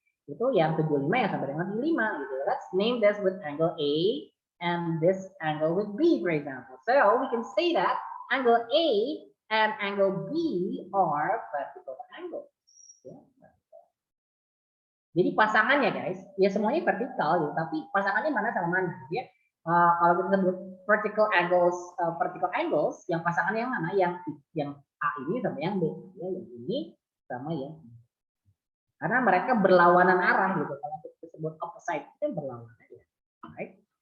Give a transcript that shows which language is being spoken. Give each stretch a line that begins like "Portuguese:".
Indonesian: Itu yang 75 yang sampai dengan 75 gitu.
English: Let's name this with angle A and this angle with B, for example. So we can say that angle A and angle B are vertical angles.
Indonesian: Ya. Jadi pasangannya guys, ya semuanya vertikal gitu, tapi pasangannya mana sama mana ya. Kalau kita sebut vertical angles, yang pasangannya yang mana? Yang A ini sama yang B, ya, yang ini sama yang B. Karena mereka berlawanan arah gitu. Kalau kita sebut opposite itu berlawanan aja, right?